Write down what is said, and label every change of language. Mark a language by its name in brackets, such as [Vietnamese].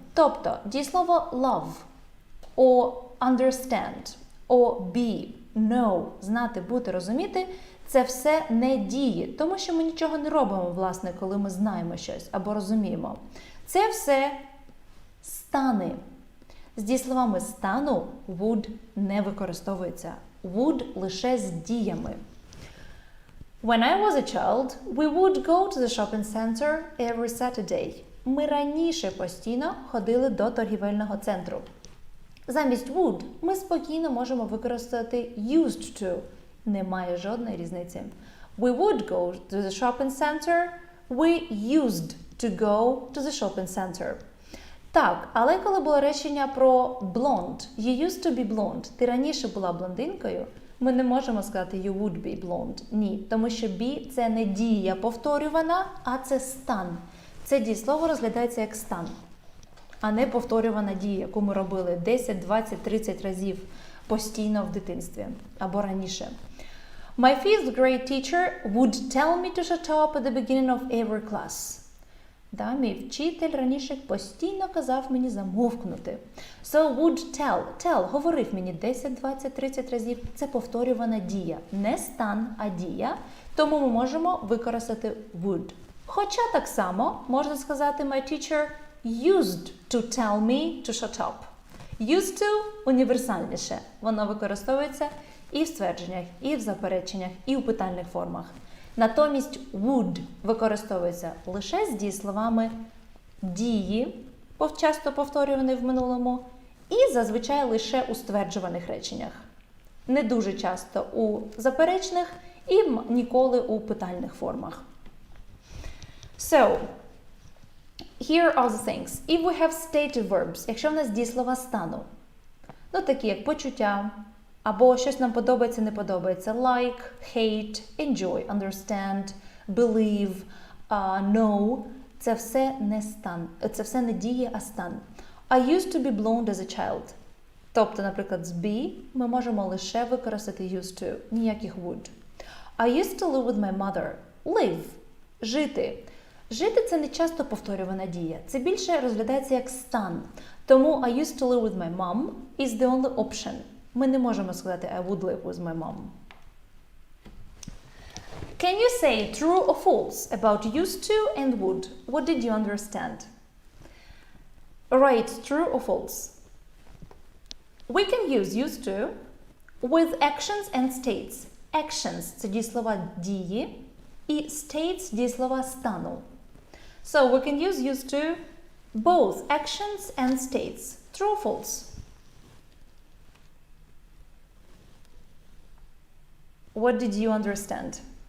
[Ukrainian] Тобто дієслово love, or understand, or be, know, знати, бути, розуміти – це все не дії, тому що ми нічого не робимо, власне, коли ми знаємо щось або розуміємо. Це все стани. З дієсловами стану would не використовується. Would лише з діями. [English] When I was a child, we would go to the shopping center every Saturday. [Ukrainian] Ми раніше постійно ходили до торгівельного центру. Замість would ми спокійно можемо використати used to. Немає жодної різниці. [English] We would go to the shopping center. We used to go to the shopping center. [Ukrainian] Так, але коли було речення про blonde, [English] you used to be blonde, [Ukrainian] ти раніше була блондинкою, ми не можемо сказати [English] you would be blonde. [Ukrainian] Ні, тому що be – це не дія повторювана, а це стан. Це дієслово розглядається як стан, а не повторювана дія, яку ми робили 10, 20, 30 разів постійно в дитинстві або раніше. [English] My fifth grade teacher would tell me to shut up at the beginning of every class. [Ukrainian] Да, мій вчитель раніше постійно казав мені замовкнути. [English] So would tell. [Ukrainian] Tell говорив мені 10, 20, 30 разів. Це повторювана дія. Не стан, а дія. Тому ми можемо використати would. Хоча так само можна сказати [English] my teacher used to tell me to shut up. [Ukrainian] Used to універсальніше. Воно використовується і в ствердженнях, і в запереченнях, і у питальних формах. Натомість would використовується лише з дієсловами дії, часто повторювані в минулому, і зазвичай лише у стверджуваних реченнях. Не дуже часто у заперечних і ніколи у питальних формах. [English] So, here are the things. If we have stative verbs, [Ukrainian] якщо в нас дієслова стану, такі як почуття, або щось нам подобається, не подобається, like, hate, enjoy, understand, believe, know, це все не стан, це все не діє, а стан. [English] I used to be blonde as a child. [Ukrainian] Тобто, наприклад, з be ми можемо лише використати used to, ніяких would. [English] I used to live with my mother. [Ukrainian] Live – жити. Жити – це не часто повторювана дія. Це більше розглядається як стан. [English] Тому I used to live with my mom is the only option. [Ukrainian] Ми не можемо сказати [English] I would live with my mom. Can you say true or false about used to and would? What did you understand? Write true or false. We can use used to with actions and states. [Ukrainian] Actions – це дієслова дії, і states – дієслова стану. [English] So we can use used to both actions and states. True or false? What did you understand?